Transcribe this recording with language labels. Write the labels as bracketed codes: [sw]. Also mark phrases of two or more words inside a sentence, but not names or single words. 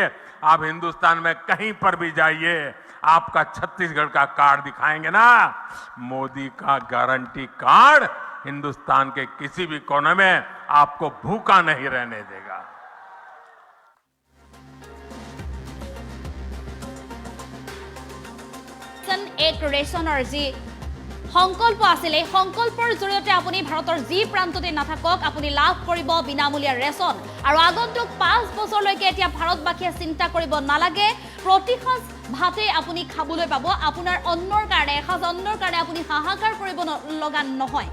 [hi] आप हिंदुस्तान में कहीं पर भी जाइए, आपका छत्तीसगढ़ का कार्ड दिखाएंगे ना, मोदी का गारंटी कार्ड हिंदुस्तान के किसी भी कोने में आपको भूखा नहीं रहने देगा। [as] एक रेशনৰ যি সংকল্প আছিল, এই সংকল্পৰ জৰিয়তে আপুনি ভাৰতৰ যি প্ৰান্ততে নাথাকক আপুনি লাভ কৰিব বিনামূলীয়া ৰেচন। আৰু আগন্তুক 5 বছৰলৈকে এতিয়া ভাৰতবাসীয়ে চিন্তা কৰিব নালাগে, প্ৰতিসাজ ভাতে আপুনি খাবলৈ পাব। আপোনাৰ অন্নৰ কাৰণে, এসাজ অন্নৰ কাৰণে আপুনি হাহাকাৰ কৰিব লগা নহয়।